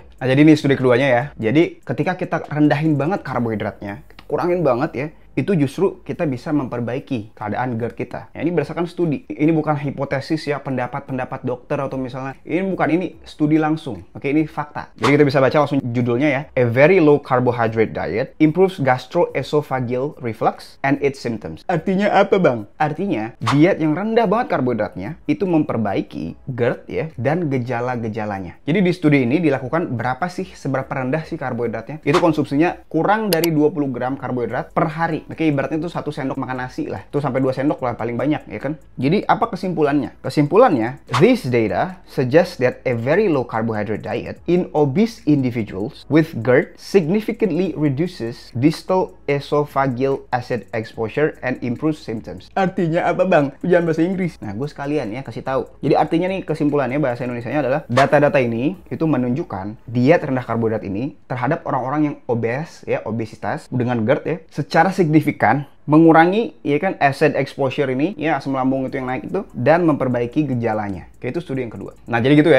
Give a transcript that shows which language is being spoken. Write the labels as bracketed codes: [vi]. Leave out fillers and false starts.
[id] Nah, jadi ini studi keduanya ya. Jadi, ketika kita rendahin banget karbohidratnya, kurangin banget ya, itu justru kita bisa memperbaiki keadaan GERD kita. Ya, ini berdasarkan studi. Ini bukan hipotesis ya, pendapat-pendapat dokter atau misalnya. Ini studi langsung. Oke, ini fakta. Jadi kita bisa baca langsung judulnya ya. [en] A very low carbohydrate diet improves gastroesophageal reflux and its symptoms. [id] Artinya apa, Bang? Artinya, diet yang rendah banget karbohidratnya itu memperbaiki GERD ya, dan gejala-gejalanya. Jadi di studi ini dilakukan seberapa rendah sih karbohidratnya? Itu konsumsinya kurang dari 20 gram karbohidrat per hari. Oke, ibaratnya itu 1 sendok makan nasi lah. Itu sampai 2 sendok lah paling banyak, ya kan? Jadi, apa kesimpulannya? [en] Kesimpulannya, this data suggests that a very low carbohydrate diet in obese individuals with GERD significantly reduces distal esophageal acid exposure and improves symptoms. [id] Artinya apa, Bang? Jangan bahasa Inggris. Nah, gue sekalian ya kasih tahu. Jadi artinya nih, kesimpulannya bahasa Indonesianya adalah data-data ini itu menunjukkan diet rendah karbohidrat ini terhadap orang-orang yang obes ya, obesitas dengan GERD ya, secara signifikan mengurangi ya kan acid exposure ini ya, asam lambung itu yang naik itu, dan memperbaiki gejalanya. Oke, itu studi yang kedua. Nah, jadi gitu ya.